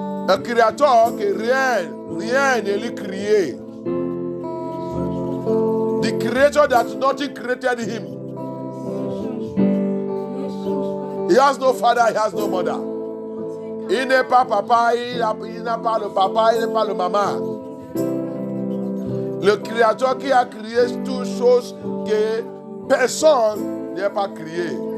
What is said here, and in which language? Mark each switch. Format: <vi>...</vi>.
<fr>Un créateur que rien ne lui créé.</fr> <en>The creator that nothing created him. He has no father, he has no mother.</en> <fr>Il n'est pas papa, il n'a pas le papa, il n'est pas le maman. Le créateur qui a créé toutes choses que personne n'a pas créé.</fr>